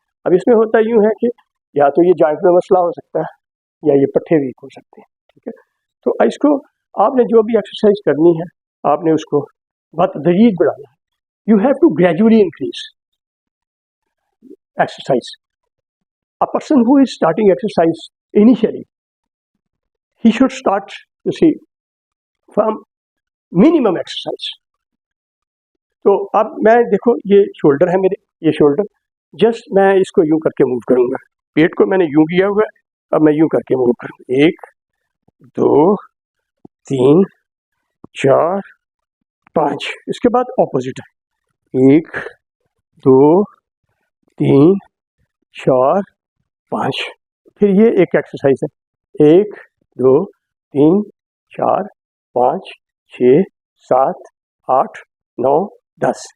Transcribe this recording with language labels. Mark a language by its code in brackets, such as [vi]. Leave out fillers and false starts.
[hi] अब इसमें होता यूँ है कि या तो ये जॉइंट में मसला हो सकता है, या ये पट्टे वीक हो सकते हैं। ठीक है, तो इसको आपने जो भी एक्सरसाइज करनी है, आपने उसको बतदरीज बढ़ाना है। [en] You have to gradually increase exercise. A person who is starting exercise initially, he should start, you see, from minimum exercise. [hi] तो अब मैं देखो ये शोल्डर है मेरे, ये शोल्डर जस्ट मैं इसको यूं करके मूव करूंगा। पेट को मैंने यूं किया हुआ है, अब मैं यूं करके मूव करूंगा। 1 2 3 4 5, इसके बाद ऑपोजिट है 1 2 3 4 5, फिर ये एक एक्सरसाइज है 1 2 3 4 5 6 7 8 9 10।